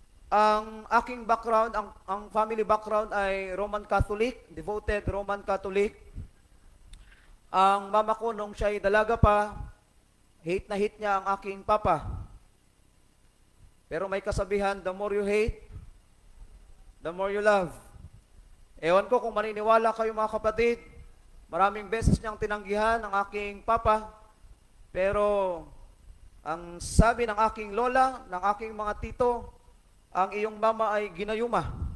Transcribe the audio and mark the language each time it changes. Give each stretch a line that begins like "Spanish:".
Filipino: Ang aking background, ang
English: family background
Filipino: ay Roman Catholic, devoted Roman Catholic. Ang mama ko nung siya ay dalaga pa, hate na hate niya ang aking papa. Pero may kasabihan,
English: the more you hate, the more you love.
Filipino: Ewan ko kung maniniwala kayo, mga kapatid, maraming beses niyang tinanggihan ang aking papa, pero ang sabi ng aking lola, ng aking mga tito, ang iyong mama ay ginayuma.